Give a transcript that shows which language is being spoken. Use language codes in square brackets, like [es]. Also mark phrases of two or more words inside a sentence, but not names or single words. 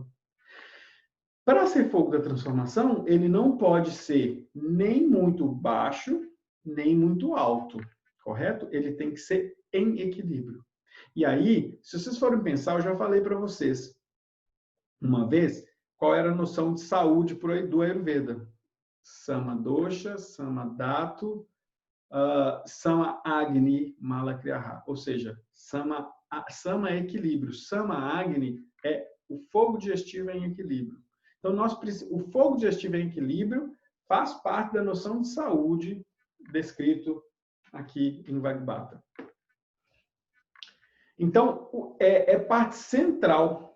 [pt] Para ser fogo da transformação, ele não pode ser nem muito baixo, nem muito alto, correto? Ele tem que ser em equilíbrio. E aí, se vocês forem pensar, eu já falei para vocês uma vez qual era a noção de saúde do Ayurveda. [sa] Sama dosha, sama dhatu, sama agni, mala kriyaha. [pt] Ou seja, sama é equilíbrio. [sa] Sama agni [pt] é o fogo digestivo em equilíbrio. Então, o fogo digestivo em equilíbrio faz parte da noção de saúde descrito aqui em Vagbata. Então, é parte central.